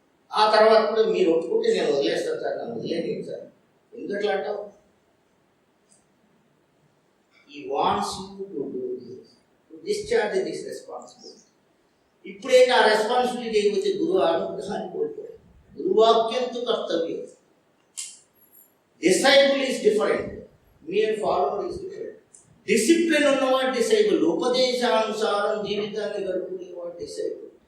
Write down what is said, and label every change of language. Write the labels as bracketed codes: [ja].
[te] ఆ తర్వాత కూడా మీరు ఒప్పుకుంటే నేను వదిలేస్తాను సార్, నన్ను వదిలేండి సార్. ఎందుకట్లా అంటావు? [en] He wants you to do this, to discharge this responsibility. [te] ఇప్పుడైతే ఆ రెస్పాన్సిబిలిటీ చేయకపోతే గురువు అనుగ్రహాన్ని కోల్పోయాడు. గురువాక్యంతో కర్తవ్యం. [en] Disciple is different, mere follower is different. [te] Discipline ఉన్నవాడు డిసైబుల్, ఉపదేశానుసారం జీవితాన్ని గడుపుకునేవాడు డిసైబుల్.